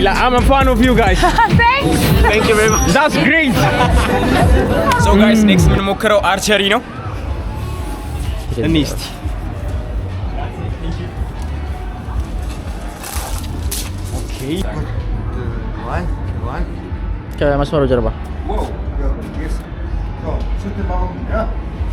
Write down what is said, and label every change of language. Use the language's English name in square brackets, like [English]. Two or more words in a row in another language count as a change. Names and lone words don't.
[English] I'm a fan of you guys thank you very much that's great so guys next [Amharic] ምን ሞክረው አርቸሪ ነው እንስቲ ኦኬ ከመስመሩ ጀርባ [English] Whoa. Yes. Go. Shoot the ball. Yeah.